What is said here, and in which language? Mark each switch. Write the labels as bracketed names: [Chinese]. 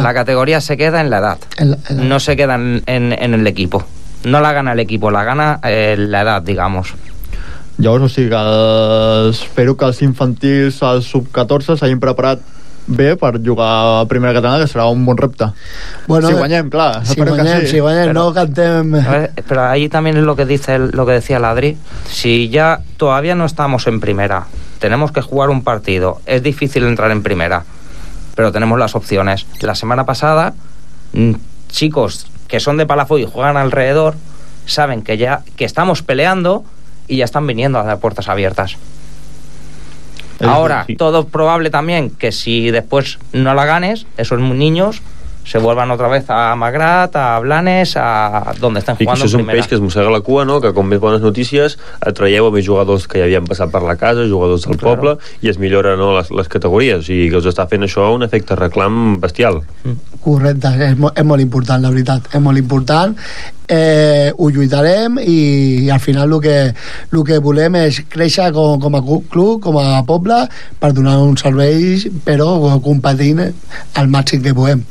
[Spanish] La categoria se queda en l'edat, no se queda en l'equip. No la gana l'equip, la gana l'edat, digamos. [Catalan] Llavors, o sigui, espero que els infantils, els sub-14, s'hagin preparat bé per jugar a primera catalana, que serà un bon repte. Bueno, si guanyem, clar. Si guanyem, però, no cantem. [Spanish] Però ahí también es lo que decía l'Adri. Si ya todavía no estamos en primera, tenemos que jugar un partido. Es difícil entrar en primera, pero tenemos las opciones. La semana pasada, chicos que son de Palafoy y juegan alrededor saben que ya que estamos peleando y ya están viniendo a dar puertas abiertas. Ahora, todo probable también que si después no la ganes, esos niños se vuelvan otra vez a Magrat, a Blanes, a donde estan jugando. [Catalan] I això és un peix que es mossega la cua, no? Que com més bones notícies atraieu a més jugadors que ja havien passat per la casa, jugadors del poble, i es millora, no, les categories, i que els està fent això un efecte reclam bestial. Correcte, és molt important, la veritat, és molt important. Ho lluitarem i al final el que volem és créixer com a club, com a poble, per donar uns serveis, però competint al màxim que podem.